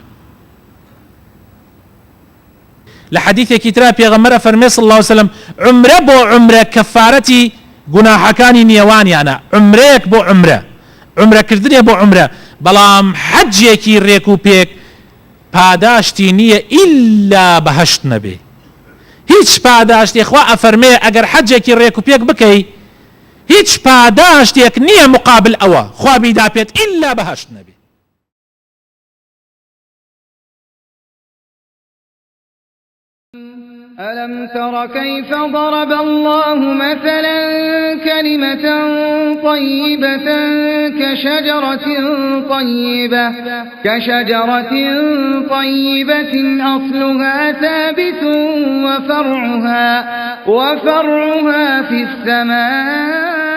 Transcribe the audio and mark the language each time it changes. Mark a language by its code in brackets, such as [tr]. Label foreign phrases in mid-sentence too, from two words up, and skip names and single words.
[ckb] لە حەدیثێکی ترا پێغەمبەر فەرمێ [ar] صلی الله علیه وسلم [ckb] عمرە بۆ عمرە کەفارەتی گوناحەکانی نێوانیانە، عمرەیەک بۆ عمرە، عمرەکردنێ بۆ عمرە، بەڵام حەجێکی ڕێک و پێک پاداشتی نییە ئیلا بەهەشت نەبێ. هیچ پاداشتێک خوا ئەفەرمێ ئەگەر حەجێکی ڕێک و پێک بکەی هیچ پاداشتێک نییە مقابل ئەوە خوا بیدا پێت ئیلا بەهەشت نەبێ. [ar] ألم تر كيف ضرب الله مثلا كلمة طيبة كشجرة طيبة أصلها ثابت وفرعها في السماء